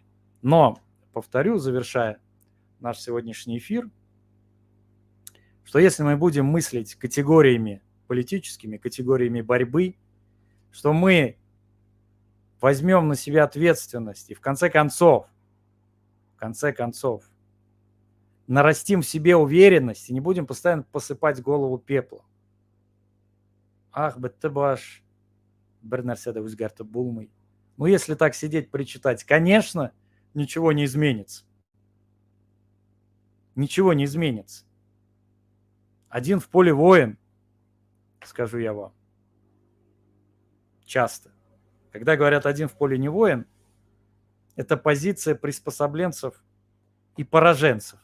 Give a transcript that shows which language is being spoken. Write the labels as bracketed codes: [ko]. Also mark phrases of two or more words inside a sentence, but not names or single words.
[ru] Но, повторю, завершая наш сегодняшний эфир, что если мы будем мыслить категориями политическими, категориями борьбы, что мы возьмем на себя ответственность и в конце концов, нарастим в себе уверенность и не будем постоянно посыпать голову пеплом. Ах, [kk] бітті баш, бір нәрседе өзгертіп болмай. [ru] Ну, если так сидеть, причитать, конечно, ничего не изменится. Ничего не изменится. Один в поле воин, скажу я вам. Часто. Когда говорят один в поле не воин, это позиция приспособленцев и пораженцев.